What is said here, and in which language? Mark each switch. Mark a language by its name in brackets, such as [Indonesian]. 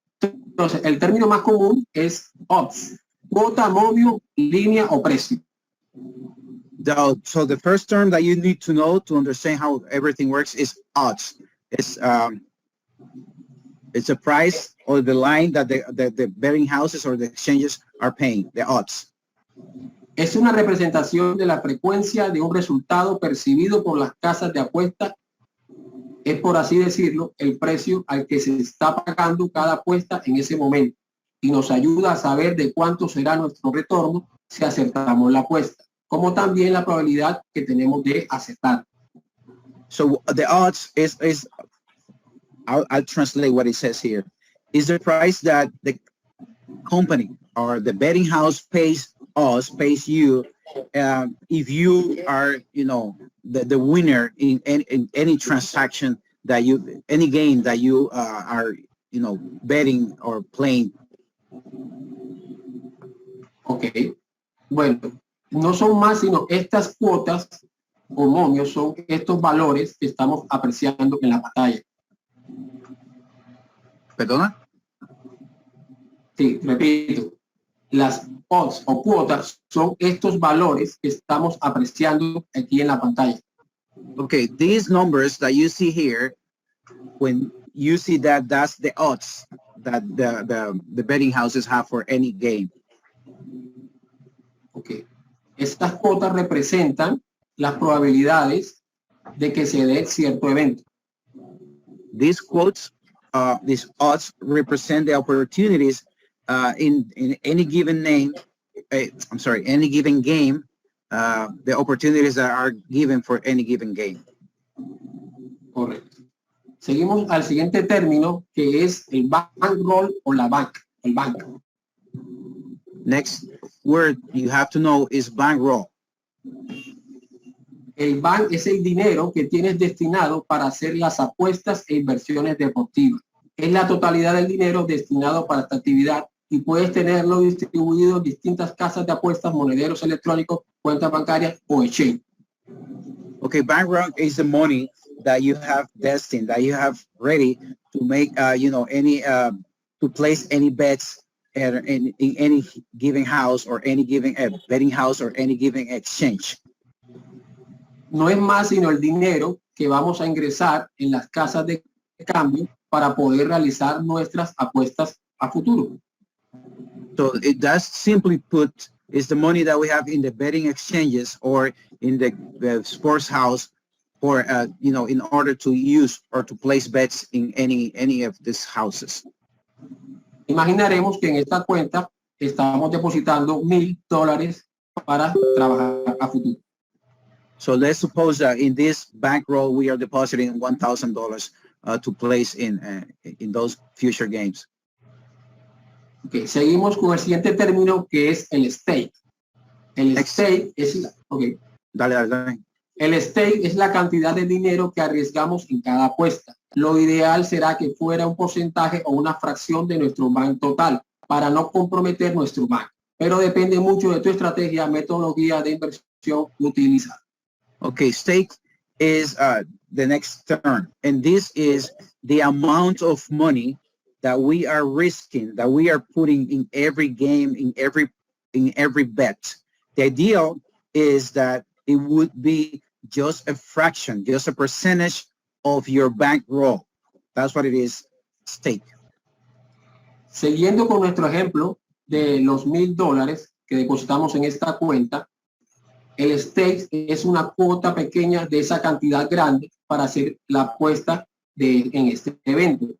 [Spanish] Entonces, el término más común es odds, cuota, momio, línea o precio. [English] So the first term that you need to know to understand how everything works is odds. It's a price or the line that the betting houses or the exchanges are paying, the odds. [Spanish] Es una representación de la frecuencia de un resultado percibido por las casas de apuesta. Es, por así decirlo, el precio al que se está pagando cada apuesta en ese momento y nos ayuda a saber de cuánto será nuestro retorno si acertamos la apuesta, como también la probabilidad que tenemos de acertar. [English] So the odds is I'll translate what it says here, is the price that the company or the betting house pays you if you are, the winner in any transaction that any game that you are, betting or playing. [Spanish] Ok, bueno, no son más sino estas cuotas o momios, son estos valores que estamos apreciando en la pantalla. ¿Perdona? Sí, repito, las odds o cuotas son estos valores que estamos apreciando aquí en la pantalla. [English] Okay, these numbers that you see here, when you see that, that's the odds that the betting houses have for any game. Okay. [Spanish] Estas cuotas representan las probabilidades de que se dé cierto evento. [English] These these odds represent the opportunities in any given any given game, the opportunities that are given for any given game. [Spanish] Correcto. Seguimos al siguiente término, que es el bankroll o la bank, el bank. [English] Next word you have to know is bankroll. [Spanish] El bank es el dinero que tienes destinado para hacer las apuestas e inversiones deportivas. Es la totalidad del dinero destinado para esta actividad y puedes tenerlo distribuido en distintas casas de apuestas, monederos electrónicos, cuentas bancarias o exchange. [English] Okay, bankroll is the money that you have destined, that you have ready to make, to place any bets in any given house or any given betting house or any given exchange. [Spanish] No es más sino el dinero que vamos a ingresar en las casas de cambio para poder realizar nuestras apuestas a futuro. [English] So it does simply put is the money that we have in the betting exchanges or in the sports house for in order to use or to place bets in any of these houses. [Spanish] Imaginaremos que en esta cuenta estamos depositando $1,000 para trabajar a futuro. [English] So let's suppose that in this bankroll we are depositing $1,000 to place in those future games. [Spanish] Okay, seguimos con el siguiente término que es el stake. El stake es, okay. Dale. El stake es la cantidad de dinero que arriesgamos en cada apuesta. Lo ideal será que fuera un porcentaje o una fracción de nuestro bank total para no comprometer nuestro bank. Pero depende mucho de tu estrategia, metodología de inversión utilizada. [English] Okay, stake is the next term, and this is the amount of money that we are risking, that we are putting in every game, in every bet. The ideal is that it would be just a fraction, just a percentage of your bankroll. That's what it is, stake. [Spanish] Siguiendo con nuestro ejemplo de los $1,000 que depositamos en esta cuenta, el stake es una cuota pequeña de esa cantidad grande para hacer la apuesta en este evento.